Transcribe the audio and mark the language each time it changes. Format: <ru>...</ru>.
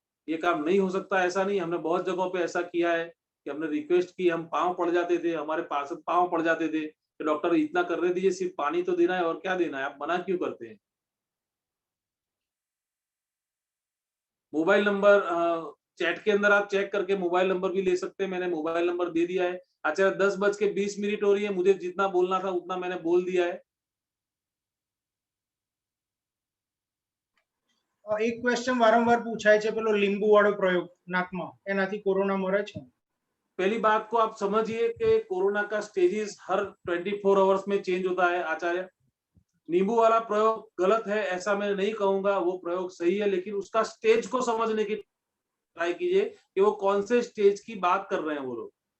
<hi>ये काम नहीं हो सकता ऐसा नहीं, हमने बहुत जगहों पे ऐसा किया है कि हमने रिक्वेस्ट की, हम पाँव पड़ जाते थे, हमारे पास पाँव पड़ जाते थे कि डॉक्टर इतना करने दीजिए, सिर्फ पानी तो देना है और क्या देना है, आप मना क्यों करते हैं? मोबाइल नंबर चैट के अंदर आप चेक करके मोबाइल नंबर भी ले सकते हैं, मैंने मोबाइल नंबर दे दिया है। अच्छा 10:20 हो रही है, मुझे जितना बोलना था उतना मैंने बोल दिया है।</hi> <gu>એક ક્વેશ્ચન વારંવાર પૂછાય છે પેલો લીંબુ વાળો પ્રયોગ નાકમાં, એનાથી કોરોના મરે છે?</gu> <hi>पहली बात को आप समझिए कि कोरोना का स्टेजेस हर 24 आवर्स में चेंज होता है आचार्य। नींबू वाला प्रयोग गलत है ऐसा मैं नहीं कहूंगा, वो प्रयोग सही है, लेकिन उसका स्टेज को समझने की ट्राई कीजिए कि वो कौन से स्टेज की बात कर रहे हैं वो लोग।</hi>